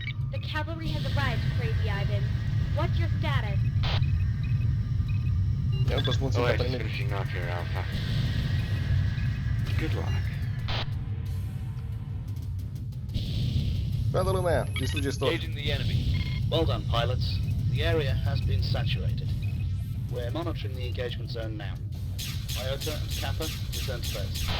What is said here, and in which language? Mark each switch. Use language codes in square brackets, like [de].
[en] The cavalry has arrived, Crazy Ivan. What's your status? [ro] Eu nu pot spun ținta pe nimic. [en] finishing off here, Alpha. Good luck. [ro] Toată lumea, distrugeți tot. [en] Engaging the enemy. Well done, pilots. The area has been saturated. We're monitoring the engagement zone now. Iota and Kappa, return to base.